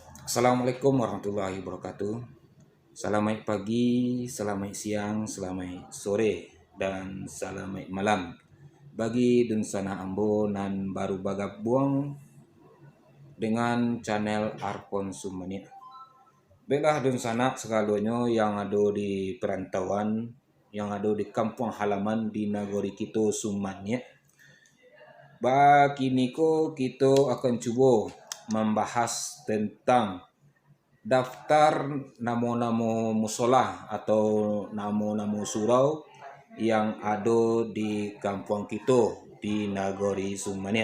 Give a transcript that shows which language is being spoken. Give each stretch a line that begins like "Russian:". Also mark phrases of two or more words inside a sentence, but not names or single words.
Arabic: Assalamualaikum warahmatullahi wabarakatuh.
Indonesian: Selamat pagi, selamat siang, selamat sore, dan selamat malam.
Minangkabau: Bagi dun sana ambo nan baru bagabung dengan channel Arpon Sumania. Baiklah dun sana segalanya yang ada di perantauan, yang ada di kampung halaman di Nagori Kito Sumania. Bagi niko kita akan coba membahas tentang daftar namo-namo musola atau namo-namo surau yang ada di kampung kita di Nagori Sumania.